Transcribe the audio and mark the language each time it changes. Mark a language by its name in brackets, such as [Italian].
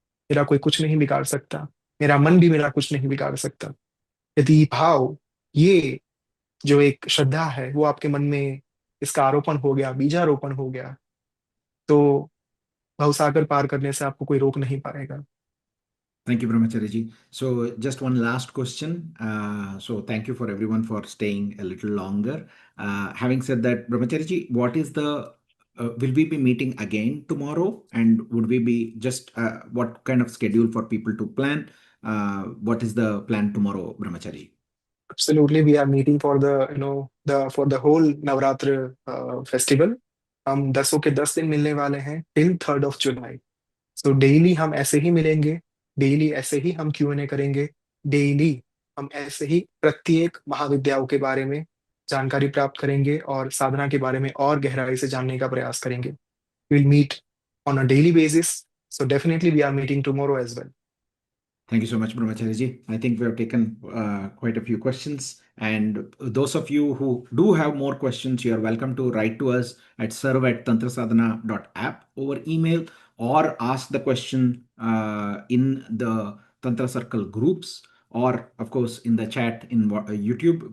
[Hindi] मेरा कोई कुछ नहीं बिगाड़ सकता, मेरा मन भी मेरा कुछ नहीं बिगाड़ सकता। यदि भाव, ये जो एक श्रद्धा है, वो आपके मन में इसका आरोपण हो गया, बीजारोपण हो गया, तो भवसागर पार करने से आपको कोई रोक नहीं पाएगा। [English] Thank you, Brahmachari ji. So, just one last question. So, thank you for everyone for staying a little longer. Having said that, Brahmachari ji, what is the will we be meeting again tomorrow? And would we be just what kind of schedule for people to plan? What is the plan tomorrow, Brahmachari ji? Absolutely, we are meeting for the for the whole Navratri festival. [Hindi] हम 10 के 10 दिन मिलने वाले हैं [English] Till 3rd of July। [Hindi] So daily हम ऐसे ही मिलेंगे, daily ऐसे ही हम Q&A करेंगे, डेली हम ऐसे ही प्रत्येक महाविद्याओं के बारे में जानकारी प्राप्त करेंगे और साधना के बारे में और गहराई से जानने का प्रयास करेंगे। [English] We'll meet on a daily basis, so definitely we are meeting tomorrow as well. Thank you so much, Brahmachari ji. I think we have taken quite a few questions. And those of you who do have more questions, you are welcome to write to us at serve@tantrasadhana.app over email, or ask the question in the Tantra Circle groups, or of course in the chat in YouTube.